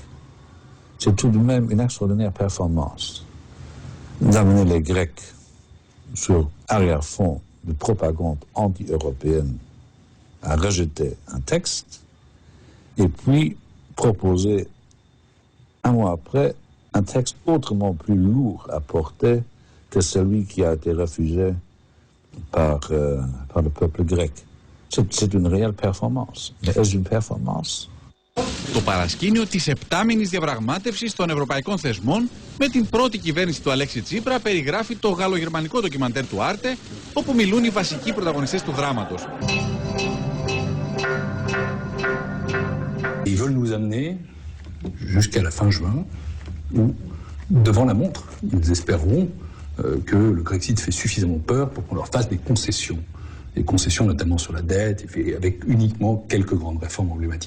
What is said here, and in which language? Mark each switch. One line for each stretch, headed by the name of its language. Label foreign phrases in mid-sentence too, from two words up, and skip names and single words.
French: C'est tout de même une extraordinaire performance d'amener les Grecs sur arrière-fond de propagande anti-européenne à rejeter un texte et puis proposer un mois après un texte autrement plus lourd à porter que celui qui a été refusé par le peuple grec. C'est une réelle performance. Mais est-ce une performance?
Greek: Το παρασκήνιο της επτάμηνης διαπραγμάτευσης των ευρωπαϊκών θεσμών με την πρώτη κυβέρνηση του Αλέξη Τσίπρα περιγράφει το γαλλογερμανικό ντοκιμαντέρ του Άρτε, όπου μιλούν οι βασικοί πρωταγωνιστές του δράματος.
French: Ils veulent nous amener jusqu'à la fin juin, où, devant la montre, ils espéreront que le Grexit fait suffisamment peur pour qu'on leur fasse des concessions. Des concessions notamment sur la dette, et avec uniquement quelques grandes réformes emblématiques.